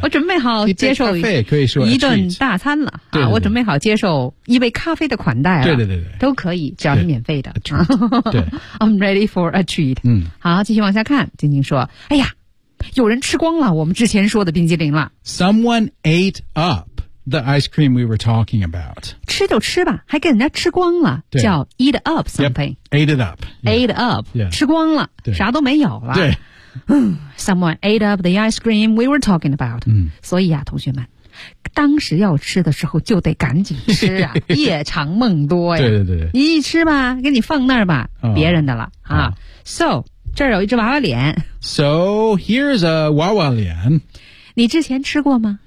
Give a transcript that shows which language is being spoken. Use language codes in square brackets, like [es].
[zh] 我准备好接受一杯咖啡，可以说一顿大。大餐了，对对对、啊、我准备好接受一杯咖啡的款待了，对对对对，都可以，只要是免费的。对 [en] ，I'm ready for a treat。嗯， [zh] 好，继续往下看。晶晶说：“哎呀，有人吃光了我们之前说的冰激凌了。 [en] ”Someone ate up the ice cream we were talking about。 [zh] 吃就吃吧，还给人家吃光了，对， [en] 叫 eat up something。 Yep, ate it up、 yeah.。 Ate up、 yeah.。 [zh] 吃光了，啥都没有了。对。 [en] Someone ate up the ice cream we were talking about。嗯， [zh] 所以啊，同学们。当时要吃的时候就得赶紧吃啊，夜长梦多呀。对对对，你一吃吧，给你放那儿吧、别人的了啊。 So 这儿有一只娃娃脸。 [en] So here's a 娃娃脸。 [zh] 你之前吃过吗